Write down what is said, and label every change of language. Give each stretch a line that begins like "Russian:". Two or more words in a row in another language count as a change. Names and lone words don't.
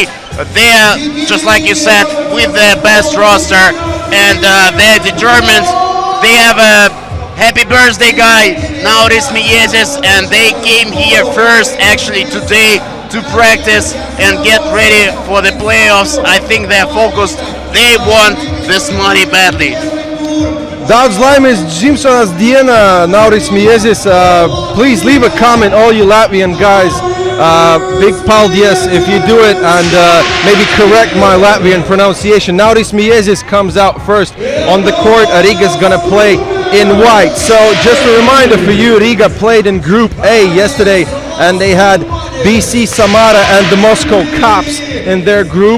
English: They're, just like you said, with the best roster, and they're determined. They have a happy birthday guy, Nauris Mieses, and they came here first actually today to practice and get ready for the playoffs. I think they're focused. They want this money badly.
Latvian: Daudz laimes dzimšanas diena, Nauris Mieses.
English: Please leave a comment, all you Latvian guys. Big paldies if you do it, and maybe correct my Latvian pronunciation. Nauris Mieses comes out first on the court. Riga's gonna play in white. So just a reminder for you, Riga played in Group A yesterday, and they had BC Samara and the Moscow Cops in their group.